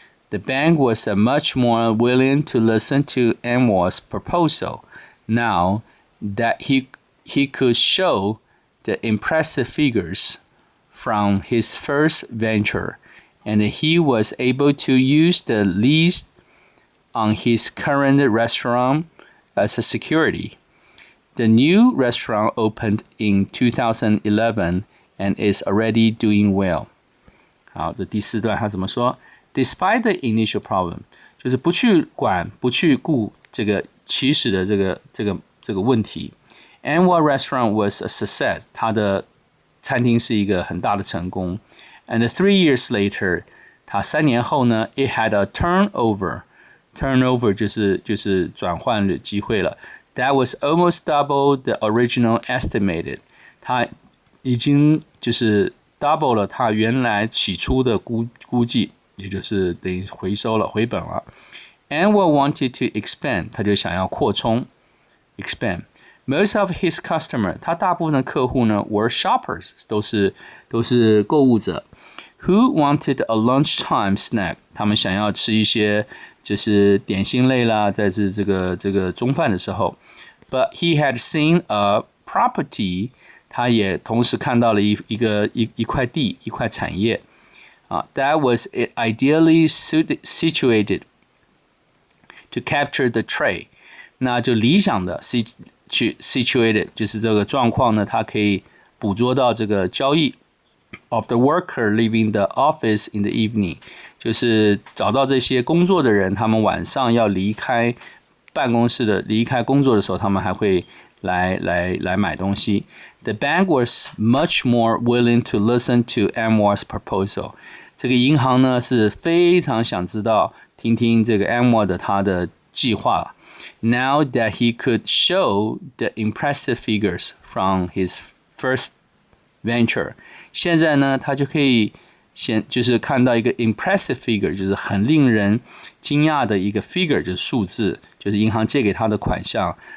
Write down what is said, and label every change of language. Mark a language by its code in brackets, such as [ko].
[en] The bank was much more willing to listen to Anwar's proposal now that he could show the impressive figures from his first venture, and he was able to use the lease on his current restaurant as a security. The new restaurant opened in 2011 and is already doing well. [zh] 好，这第四段他怎么说 ？ [en] Despite the initial problem， [zh] 就是不去顾这个起始的这个问题。 [en] Anwar Restaurant was a success， [zh] 他的餐厅是一个很大的成功。 [en] And 3 years later， [zh] 他3年后呢 ， [en] it had a turnover [zh] 就是转换的机会了。 [en] That was almost double the original estimated， [zh] 他已经就是double 了他原来起初的估计，也就是等于回本了。 [en] Anwar wanted to expand， [zh] 他就想要扩充 expand。 [en] Most of his customers， [zh] 他大部分的客户呢 [en] were shoppers， [zh] 都是购物者。 [en] Who wanted a lunchtime snack？ [zh] 他们想要吃一些就是点心类啦，在这个中饭的时候。 [en] But he had seen a property， [zh] 他也同时看到了一块地，一块产业 [en] that was ideally situated to capture the trade， [zh] 那就理想的 [en] situated [zh] 就是这个状况呢，它可以捕捉到这个交易 [en] of the worker leaving the office in the evening， [zh] 就是找到这些工作的人，他们晚上要离开办公室的、离开工作的时候，他们还会来买东西。 [en] The bank was much more willing to listen to Anwar's proposal. [zh] 这个银行呢是非常想知道、听听这个 Anwar 的他的计划。 [en] Now that he could show the impressive figures from his first venture， [zh] 现在呢他就可以就是看到一个 [en] impressive figure， [zh] 就是很令人惊讶的一个 figure， 就是数字，就是银行借给他的款项。